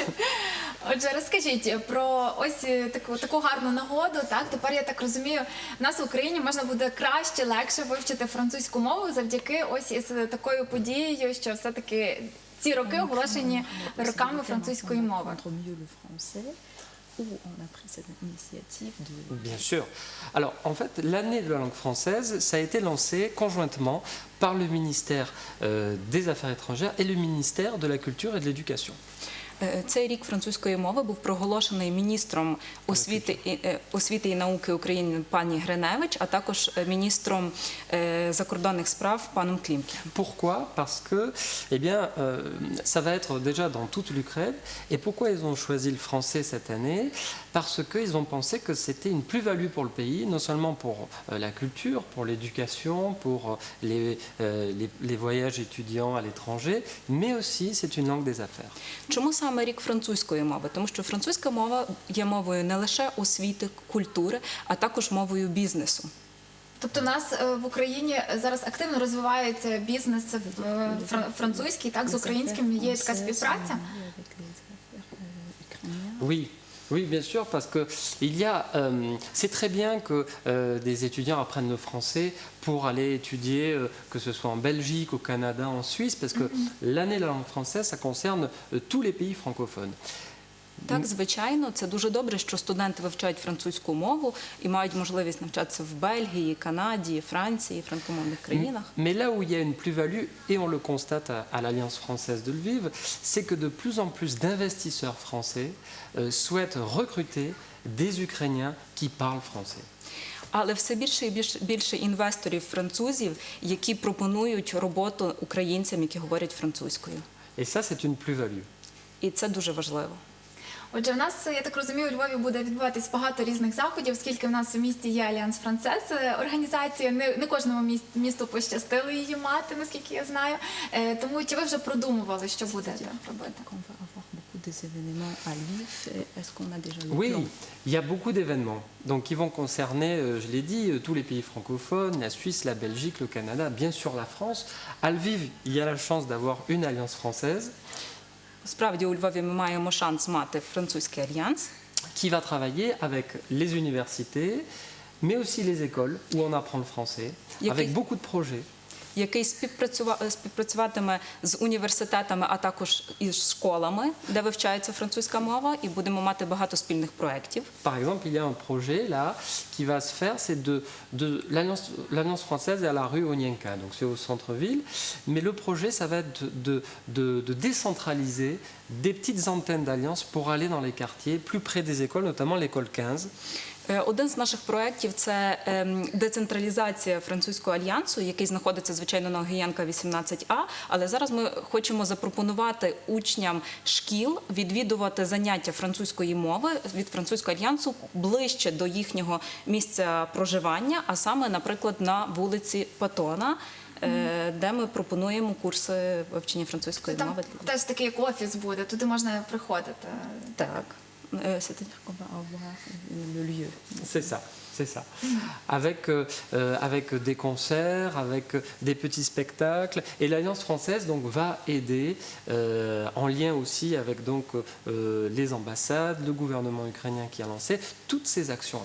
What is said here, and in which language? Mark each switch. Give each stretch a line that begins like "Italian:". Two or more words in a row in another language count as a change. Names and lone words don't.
Ukrainian: Отже, розкажіть про ось таку гарну нагоду. Так, тепер я так розумію, в нас в Україні можна буде краще, легше вивчити французьку мову завдяки ось із такою подією, що все-таки ці роки оголошені роками французької мови.
French: Où on a pris cette initiative de... Bien sûr. Alors, en fait, l'année de la langue française, ça a été lancé conjointement par le ministère des Affaires étrangères et le ministère de la Culture et de l'Éducation.
Ukrainian: Цей рік французької мови був проголошений міністром освіти і науки України пані Гриневич, а також міністром закордонних справ паном Клімкіним.
French: Pourquoi? Parce que, eh bien, ça va être déjà dans toute l'Ukraine. Et pourquoi ils ont choisi le français cette année? Parce qu'ils ont pensé que c'était une plus-value pour le pays, non seulement pour la culture, pour l'éducation, pour les voyages étudiants à l'étranger, mais aussi c'est une langue des affaires.
Ukrainian: Чому саме рік французької мови? Тому що французька мова є мовою не лише освіти, культури, а також мовою бізнесу. Тобто у нас в Україні зараз активно розвивається бізнес французький, так, з українським є така співпраця?
French: Oui. Oui, bien sûr, parce que c'est très bien que des étudiants apprennent le français pour aller étudier, que ce soit en Belgique, au Canada, en Suisse, parce que l'année de la langue française, ça concerne tous les pays francophones.
Ukrainian: Так, звичайно, це дуже добре, що студенти вивчають французьку мову і мають можливість навчатися в Бельгії, Канаді, Франції, франкомовних країнах.
French: Mais là où il y a une plus-value, et on le constate à l'Alliance française de Lviv, c'est que de plus en plus d'investisseurs français souhaitent recruter des Ukrainiens qui parlent français.
Ukrainian: Але все більше і більше інвесторів французів, які пропонують роботу українцям, які говорять французькою.
French: Et ça, c'est une plus-value.
Ukrainian: І це дуже важливо. Отже, в нас, я так розумію, у Львові буде відбуватись багато різних заходів, оскільки в нас у місті є Альянс Францез, організація, не кожному місту пощастило її мати, наскільки я знаю. Тому чи ви вже продумували, що будете робити?
French: Oui, il y a beaucoup d'événements. Donc, qui vont concerner, je l'ai dit, tous les pays francophones, la Suisse, la Belgique, le Canada, bien sûr la France. À Lviv, il y a la chance d'avoir une alliance française.
Ukrainian: Справді, у Львові ми маємо шанс мати французький альянс,
French: qui va travailler avec les universités, mais aussi les écoles où on apprend le français, avec beaucoup de projets.
Ukrainian: який співпрацюватиме з університетами, а також із школами, де вивчається французька мова, і будемо мати багато спільних проєктів.
French: Par exemple, il y a un projet là qui va se faire, c'est de l'Alliance française est à la rue Onienka, donc c'est au centre-ville, mais le projet, ça va être de décentraliser des petites antennes d'alliance pour aller dans les quartiers, plus près des écoles, notamment l'école 15.
Ukrainian: Один з наших проєктів – це децентралізація французького альянсу, який знаходиться, звичайно, на Огієнка 18А, але зараз ми хочемо запропонувати учням шкіл відвідувати заняття французької мови від французького альянсу ближче до їхнього місця проживання, а саме, наприклад, на вулиці Патона, де ми пропонуємо курси вивчення французької мови. Там теж такий як офіс буде, туди можна приходити. Так.
French: C'est-à-dire qu'on va avoir le lieu. C'est ça, c'est ça. Avec des concerts, avec des petits spectacles. Et l'Alliance française donc, va aider, en lien aussi avec donc, les ambassades, le gouvernement ukrainien qui a lancé, toutes ces actions-là.